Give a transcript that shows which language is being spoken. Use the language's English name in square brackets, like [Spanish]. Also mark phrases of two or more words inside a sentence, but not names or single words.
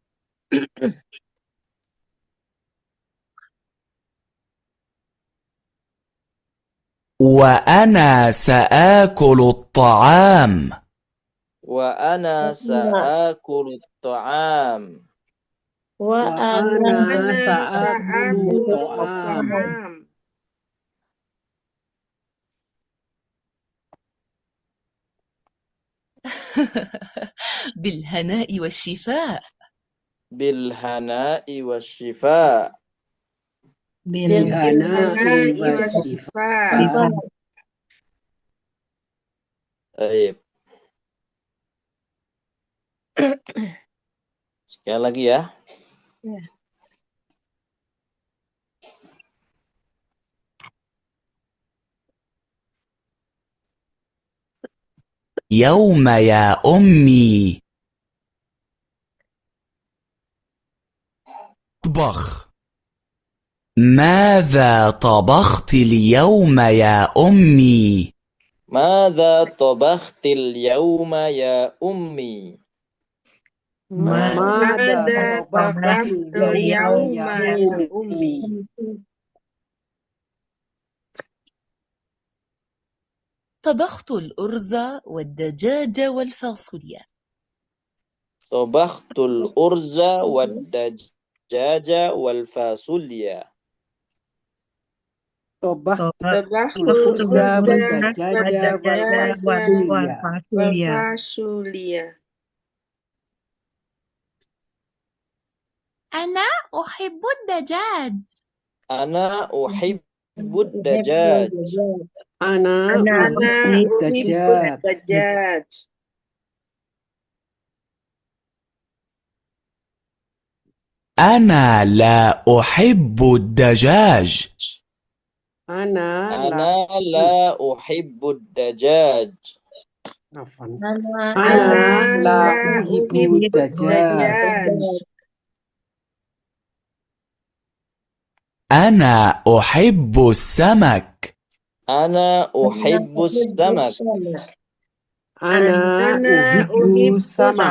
[Arabic] وأنا سآكل الطعام. وأنا سآكل الطعام. وأنا Ana sa'akulu سآكل طعام. ta'am. بالهناء والشفاء. بالهناء والشفاء. بالهناء والشفاء. [Indonesian] Baik. Sekali lagi ya. [Arabic] يوم يا أمي طبخ ماذا طبخت اليوم يا أمي؟ ماذا طبخت اليوم يا أمي؟ ماذا طبخت yauma ya ya ummi. طبخت الأرز والدجاج والفاصوليا. طبخت الأرز والدجاج والفاصوليا. طبخت الأرز والدجاج وال والفاصوليا. أنا أحب الدجاج. أنا أحب الدجاج. Ana أنا uhibbu أحب dajjaj. الدجاج. أنا لا أحب الدجاج. Ana أنا لا أحب الدجاج. Afwan. Ana أنا لا لا uhibbu أحب dajjaj. الدجاج. أنا أحب السمك. أنا أحب السمك. Ana أنا uhibbu أحب samak.